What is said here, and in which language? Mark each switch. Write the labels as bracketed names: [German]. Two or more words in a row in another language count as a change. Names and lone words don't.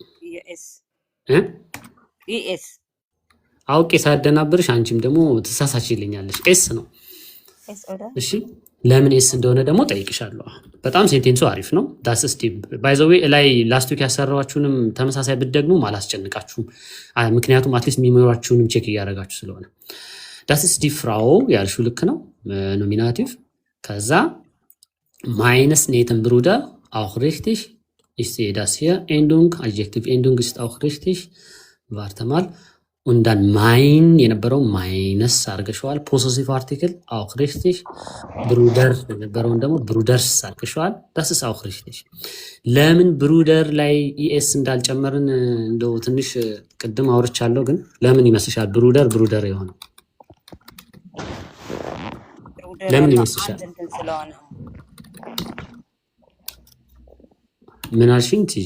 [Amharic] ኢኤስ አውቄ ሳደናብርሽ አንቺም ደግሞ ትሳሳችልኛለሽ። ኤስ ነው። እሺ ለምን ኤስ እንደሆነ ደግሞ ጠይቅሻለሁ። በጣም ሴንቴንሱ አሪፍ ነው። [German] das ist die [English] by the way [Amharic] ላይ [English] last week [Amharic] ያሰራዋችሁንም ተመሳሳይ ብትደግሙ አላስጨንቃችሁም። ምክንያቱም አትሊስት ሚሞሪያችሁንም ቼክ እያደረጋችሁ ስለሆነ [German] das ist die Frau [Amharic] ያልሽው ልክ ነው። ኖሚናቲቭ ከዛ [German] meines netten Bruder auch richtig. Ich sehe das hier. Endung, Adjektiv Endung ist auch richtig. Warte mal. Und dann mein [Amharic] የነበረው ማይነስ አርገሽዋል። [German] Possessiv Artikel auch richtig. [Amharic] ብሩደር የነበረውን ደግሞ ብሩደርስ አርገሽዋል። [German] das ist auch richtig. [Amharic] ለምን ብሩደር ላይ ኢኤስ እንዳልጨመርን እንደው ትንሽ ቅድም አውርቻለሁ፣ ግን ለምን ይመስልሻል ብሩደር የሆነው? ለምን ይመስልሻል? ምን አልሽኝ ቲጂ?